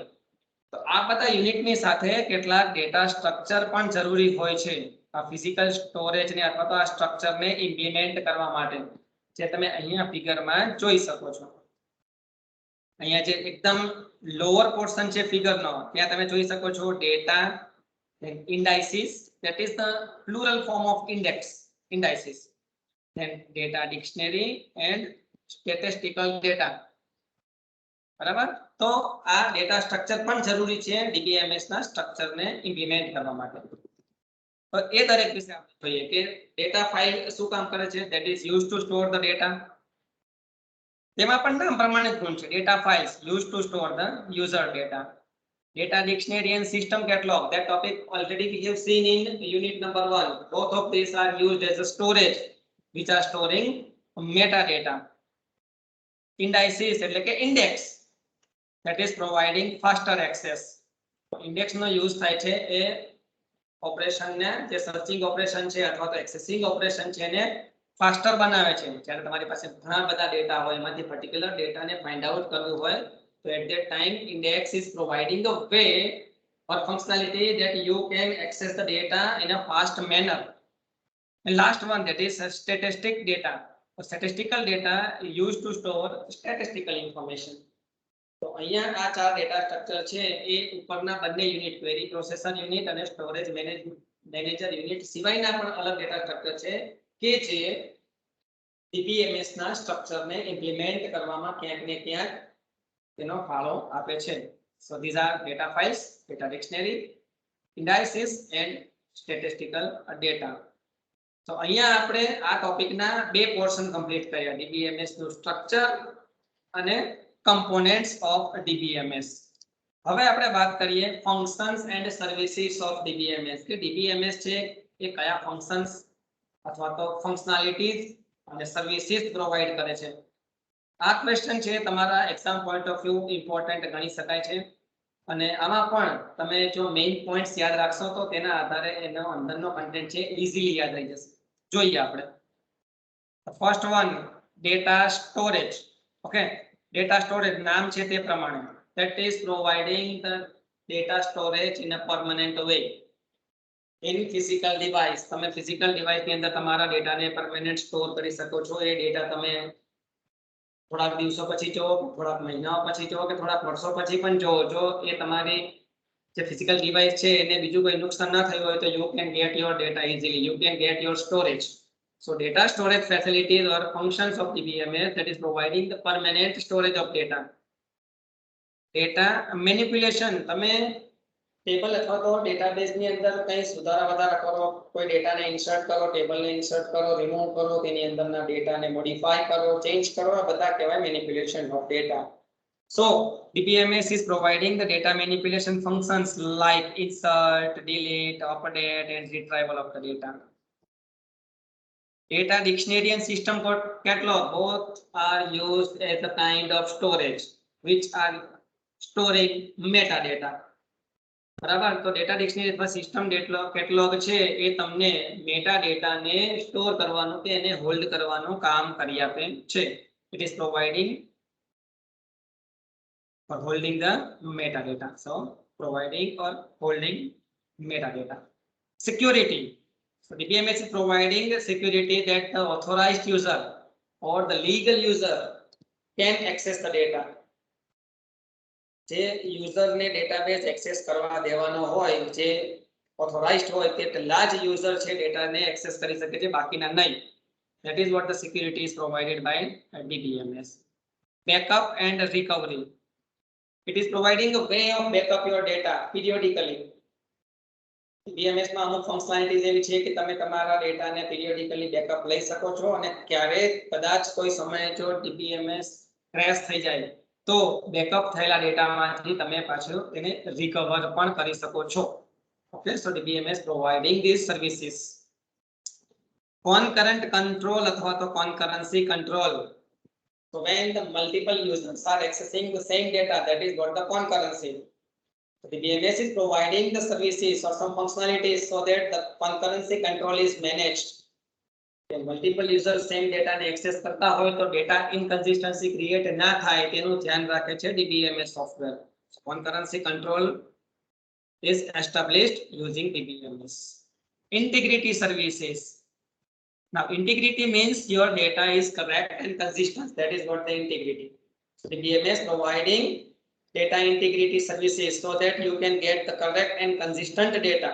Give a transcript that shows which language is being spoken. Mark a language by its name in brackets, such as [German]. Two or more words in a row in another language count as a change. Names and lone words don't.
[Gujarati] તો આ બધા યુનિટની સાથે કેટલાક [English] data structure [Gujarati] પણ જરૂરી હોય છે આ [English] physical storage [Gujarati] ને અથવા તો આ સ્ટ્રક્ચરને ઇમ્પ્લિમેન્ટ કરવા માટે, જે તમે અહીંયા ફિગરમાં જોઈ શકો છો. અહીંયા જે એકદમ [English] lower portion [Gujarati] છે ફિગરનો ત્યાં તમે જોઈ શકો છો [English] data indices, that is the plural form of indices. Then data dictionary and statistical data. [Gujarati] બરાબર? તો આ [English] data structure [Gujarati] પણ જરૂરી છે DBMS ના સ્ટ્રક્ચરને ઇમ્પ્લિમેન્ટ કરવા માટે. તો એ દરેક વિશે આપણે જોઈએ કે [English] data file [Gujarati] શું કામ કરે છે, [English] that is used to store the data. [Gujarati] તેમાં પણ નામ પ્રમાણે જ છે, [English] data files used to store the user data. Data dictionary and system catalog. That topic already we have seen in unit number 1. Both of these are used as a storage, which are storing metadata. Indices [Gujarati] એટલે કે [English] index, that is providing faster access. [Gujarati] Index નો use થાય છે એ ઓપરેશન ને જે [English] searching operation [Gujarati] છે અથવા તો [English] accessing operation [Gujarati] છે એને ફાસ્ટર બનાવે છે. જ્યારે તમારી પાસે ઘણા બધા ડેટા હોય એમાંથી પર્ટિક્યુલર ડેટાને [English] find out [Gujarati] કરવું હોય તો [English] at that time index is providing a way or functionality that you can access the data in a fast manner. And last one, that is statistic data. Statistical data used to store statistical information. [Gujarati] તો અહીંયા આ ચાર [English] data structure [Gujarati] છે એ ઉપરના બંને યુનિટ, [English] query processor unit [Gujarati] અને [English] storage manager unit [Gujarati] સિવાયના પણ અલગ [English] data structure [Gujarati] છે કે જે DBMS ના સ્ટ્રક્ચરને ઇમ્પ્લિમેન્ટ કરવામાં ક્યાંક ને ક્યાંક તેનો ફાળો આપે છે. [English] So these are data files, data dictionary, indices and statistical data. [Gujarati] તો અહીંયા આપણે આ ટોપિકના બે પોર્શન કમ્પ્લીટ કર્યા, DBMS નું સ્ટ્રક્ચર અને [English] components of DBMS. [Gujarati] હવે આપણે વાત કરીએ [English] functions and services of DBMS [Gujarati] કે DBMS છે એ કયા functions અથવા તો functionalities અને [English] services provide [Gujarati] કરે છે. આ ક્વેશ્ચન છે તમારા [English] exam point of view important [Gujarati] ગણી શકાય છે અને આમાં પણ તમે જો [English] main points [Gujarati] યાદ રાખશો તો તેના આધારે એનો અંદરનો કન્ટેન્ટ છે ઇઝીલી યાદ રહી જશે. જોઈએ આપણે [English] first one, data storage. [Gujarati] ઓકે, [English] data storage [Gujarati] નામ છે તે પ્રમાણે, [English] that is providing the data storage in a permanent way in physical device. [Gujarati] તમે [English] physical device [Gujarati] ની અંદર તમારા ડેટાને [English] permanent store [Gujarati] કરી શકો છો. એ ડેટા તમે થોડાક દિવસો પછી જો, થોડાક મહિનાઓ પછી જો કે થોડાક વર્ષો પછી પણ જો એ તમારી જે [English] physical device [Gujarati] છે એને બીજું કોઈ નુકસાન ના થયું હોય તો [English] you can get your data easily, you can get your storage. So data storage facilities or functions of DBMS, that is providing the permanent storage of data. Data manipulation, [Gujarati] તમે ટેબલ અથવા તો ડેટાબેઝ ની અંદર કંઈ સુધારા વધારા કરો, કોઈ ડેટાને ઇન્સર્ટ કરો, ટેબલને ઇન્સર્ટ કરો, રિમૂવ કરો, તેની અંદરના ડેટાને મોડિફાઈ કરો, ચેન્જ કરો, આ બધા કહેવાય [English] manipulation of data. So DBMS is providing the data manipulation functions like insert, delete, update and retrieval of the data. Data dictionary and system catalog both are used as a kind of storage which are storing metadata. [Gujarati] બરાબર, તો [English] data dictionary [Gujarati] અથવા [English] system catalog [Gujarati] છે એ તમને મેટાડેટાને સ્ટોર કરવાનું કે એને હોલ્ડ કરવાનું કામ કરી આપે છે. [English] It is providing or holding the metadata. So providing or holding metadata. Security. So DBMS is providing the security that the authorized user or the legal user can access the data. [Gujarati] જે યુઝરને [English] database access [Gujarati] કરવા દેવાનો હોય, જે ઓથોરાઇઝ્ડ હોય તેટલા જ યુઝર છે ડેટાને એક્સેસ કરી શકે છે, બાકીના નહીં. [English] That is what the security is provided by DBMS. Backup and recovery. It is providing a way of backup your data periodically. [Gujarati] DBMS માં અમુક ફંક્શનાલિટીઝ એવી છે કે તમે તમારા ડેટાને [English] periodically backup [Gujarati] લઈ શકો છો અને ક્યારેક કદાચ કોઈ સમયે જો DBMS ક્રેશ થઈ જાય તો બેકઅપ થયેલા ડેટામાંથી તમે પાછું તેને રિકવર પણ કરી શકો છો. [English] okay, so DBMS providing these services. Concurrent control [Gujarati] અથવા તો [English] concurrency control. So when the multiple users are accessing the same data, that is what the concurrency. So DBMS is providing the services or some functionalities so that the concurrency control is managed. multiple user same [Gujarati] ડેટાને એક્સેસ કરતા હોય તો [English] data inconsistency create [Gujarati] ના થાય તેનું ધ્યાન રાખે છે [English] DBMS software. Concurrency control is established using DBMS. Integrity services. Now integrity means your data is correct and consistent. That is what the integrity. So DBMS providing data integrity services so that you can get the correct and consistent data.